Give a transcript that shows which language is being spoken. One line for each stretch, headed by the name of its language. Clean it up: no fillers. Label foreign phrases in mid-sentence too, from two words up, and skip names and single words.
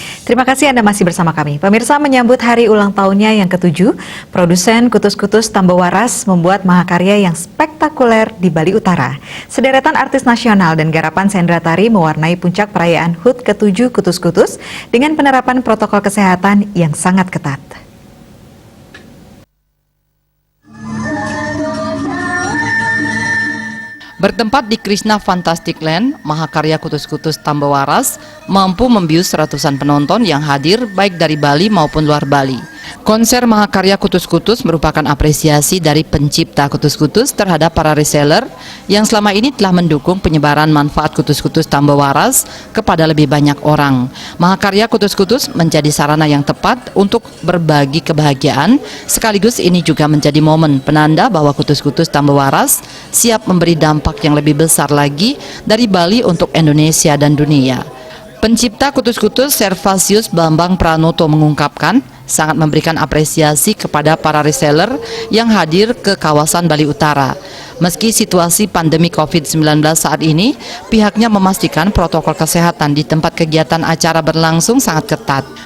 Indonesian: Terima kasih Anda masih bersama kami. Pemirsa, menyambut hari ulang tahunnya yang ke-7, produsen kutus-kutus Tambawaras membuat mahakarya yang spektakuler di Bali Utara. Sederetan artis nasional dan garapan Sendra Tari mewarnai puncak perayaan HUT ke-7 kutus-kutus dengan penerapan protokol kesehatan yang sangat ketat. Bertempat di Krishna Fantastic Land, mahakarya kutus-kutus Tambawaras mampu membius ratusan penonton yang hadir baik dari Bali maupun luar Bali. Konser mahakarya kutus-kutus merupakan apresiasi dari pencipta kutus-kutus terhadap para reseller yang selama ini telah mendukung penyebaran manfaat kutus-kutus Tambawaras kepada lebih banyak orang. Mahakarya kutus-kutus menjadi sarana yang tepat untuk berbagi kebahagiaan, sekaligus ini juga menjadi momen penanda bahwa kutus-kutus Tambawaras siap memberi dampak yang lebih besar lagi dari Bali untuk Indonesia dan dunia. Pencipta kutus-kutus Servasius Bambang Pranoto mengungkapkan sangat memberikan apresiasi kepada para reseller yang hadir ke kawasan Bali Utara. Meski situasi pandemi COVID-19 saat ini, pihaknya memastikan protokol kesehatan di tempat kegiatan acara berlangsung sangat ketat.